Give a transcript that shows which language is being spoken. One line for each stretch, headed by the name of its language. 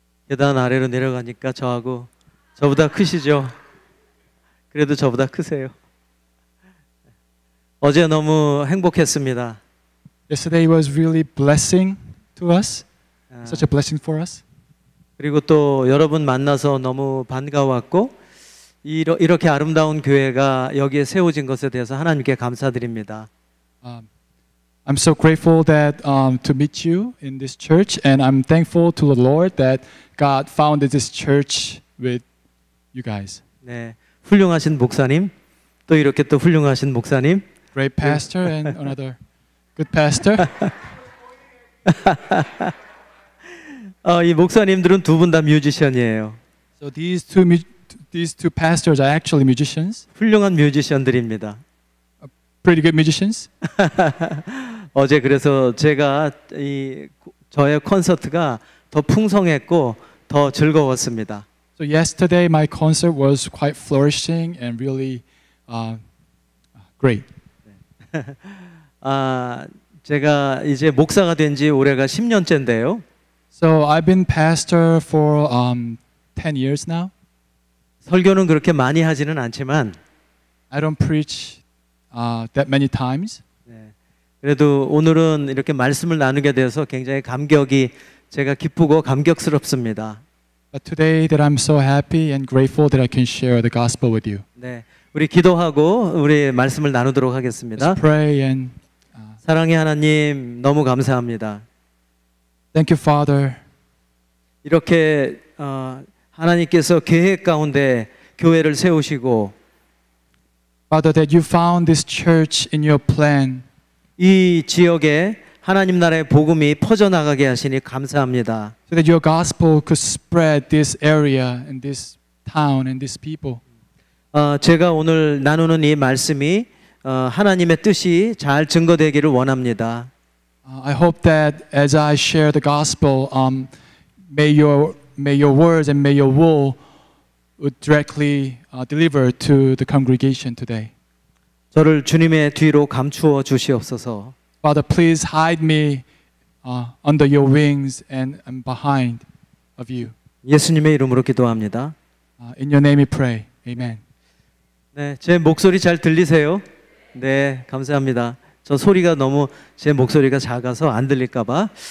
Korean: 계단 아래로 내려가니까 저보다 크시죠? 그래도 저보다 크세요. 어제 너무 행복했습니다.
English: Yesterday was really blessing to us. 아, Such a blessing for us.
Korean: 그리고 또 여러분 만나서 너무 반가웠고 이렇게 아름다운 교회가 여기에 세워진 것에 대해서 하나님께 감사드립니다.
English: I'm so grateful that to meet you in this church, and I'm thankful to the Lord that God founded this church with you guys.
Korean: 네, 훌륭하신 목사님, 또 이렇게 또 훌륭하신 목사님.
English: Great pastor and another good pastor.
Korean: 이 목사님들은 두 분 다 뮤지션이에요.
English: So these two pastors are actually musicians,
Korean: 훌륭한 뮤지션들입니다.
English: pretty good musicians.
Korean: 어제 그래서 제가 저의 콘서트가 더 풍성했고 더 즐거웠습니다.
English: So yesterday my concert was quite flourishing and really great.
Korean: 제가 이제 목사가 된 지 올해가 10년째인데요.
English: So I've been pastor for 10 years now.
Korean: 설교는 그렇게 많이 하지는 않지만
English: I don't preach that many times.
Korean: 네, 그래도 오늘은 이렇게 말씀을 나누게 돼서 굉장히 제가 기쁘고 감격스럽습니다.
English: But today that I'm so happy and grateful that I can share the gospel with you.
Korean: 네, 우리 기도하고 우리 말씀을 나누도록 하겠습니다.
English: Let's pray and
Korean: 사랑의 하나님 너무 감사합니다.
English: thank you, Father.
Korean: 이렇게 하나님께서 계획 가운데 교회를 세우시고
English: Father, that you found this church in your plan.
Korean: 이 지역에 하나님 나라의 복음이 퍼져나가게 하시니 감사합니다.
English: So that your gospel could spread this area and this town and these people.
Korean: 제가 오늘 나누는 이 말씀이 하나님의 뜻이 잘 증거되기를 원합니다.
English: I hope that as I share the gospel, may your words and may your will would directly deliver to the congregation today.
Korean: 저를 주님의 뒤로 감추어 주시옵소서.
English: Father, please hide me under your wings and behind of you.
Korean: 예수님의 이름으로 기도합니다.
English: In your name we pray. Amen.
Korean: 네, 제 목소리 잘 들리세요? 네, 감사합니다. 저 소리가 너무 제 목소리가 작아서 안 들릴까봐.